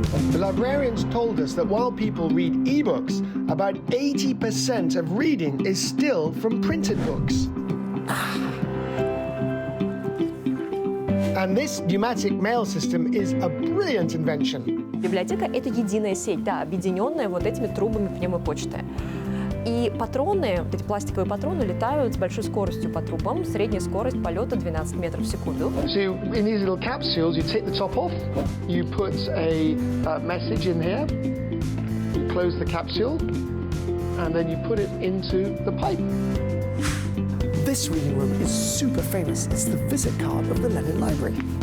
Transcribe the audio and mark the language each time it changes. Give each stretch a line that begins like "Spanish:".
English: The librarians told us that while people read e-books, about 80% of reading is still from printed books. And this pneumatic mail system is a brilliant invention.
Russian: Библиотека — это единая сеть, да, объединенная вот этими трубами пневмопочты. И патроны, вот эти пластиковые патроны, летают с большой скоростью по трубам. Средняя скорость полета 12 метров в секунду.
English: So in these little capsules, you take the top off, you put a message in here, you close the capsule, and then you put it into the pipe. This reading room is super famous. It's the visit card of the Lenin Library.